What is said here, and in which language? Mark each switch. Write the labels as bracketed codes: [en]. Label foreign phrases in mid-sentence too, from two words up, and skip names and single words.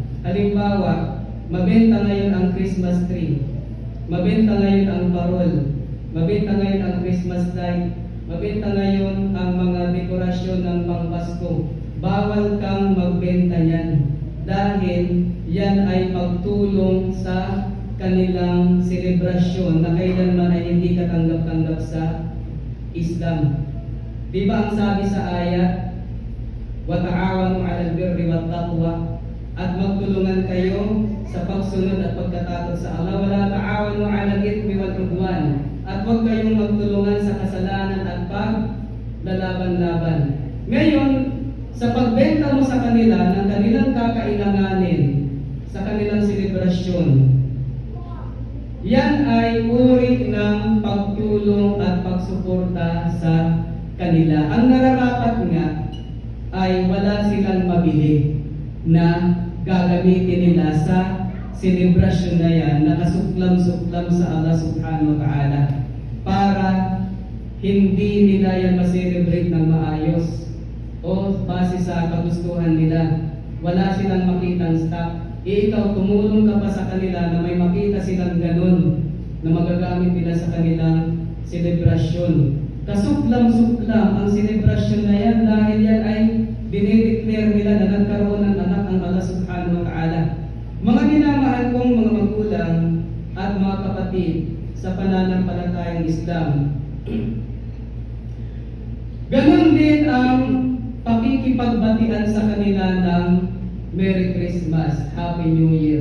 [tl] Halimbawa, mabenta ngayon ang [en] Christmas tree, [tl] mabenta ngayon ang parol, mabenta ngayon ang [en] Christmas light, [tl] mabenta ngayon ang mga dekorasyon ng pangpasko. Bawal kang magbenta niyan dahil yan ay pagtulong sa kanilang selebrasyon na kailanman ay hindi katanggap-tanggap sa Islam. Di ba ang sabi sa ayat, [ar] وتعاونوا على البر والتقوى, [tl] at magtulungan kayo sa pagsunod at pagkatakot sa Allah. [ar] ولا تعاونوا على الإثم والعدوان, [tl] at huwag kayong magtulungan sa kasalanan at paglalaban-laban. Ngayon, sa pagbenta mo sa kanila ng kanilang kakailanganin sa kanilang selebrasyon, yan ay uri ng pagtulong at pagsuporta sa kanila. Ang nararapat nga ay wala silang mabili na gagamitin nila sa selebrasyon na yan, nakasuklam-suklam sa Allah [ar] سبحانه وتعالى, [tl] para hindi nila yan ma-celebrate ng maayos o base sa kagustuhan nila. Wala silang makitang stock. Ikaw, tumulong ka pa sa kanila na may makita silang ganun na magagamit nila sa kanilang selebrasyon. Kasuklam-suklam ang selebrasyon na yan dahil yan ay dinideclare nila na nagkaroon ng anak ang Allah [ar] سبحانه وتعالى. [tl] Mga minamahal kong mga magulang at mga kapatid sa pananampalatayang Islam, ganon din ang pakikipagbatian sa kanila ng [en] Merry Christmas, Happy New Year.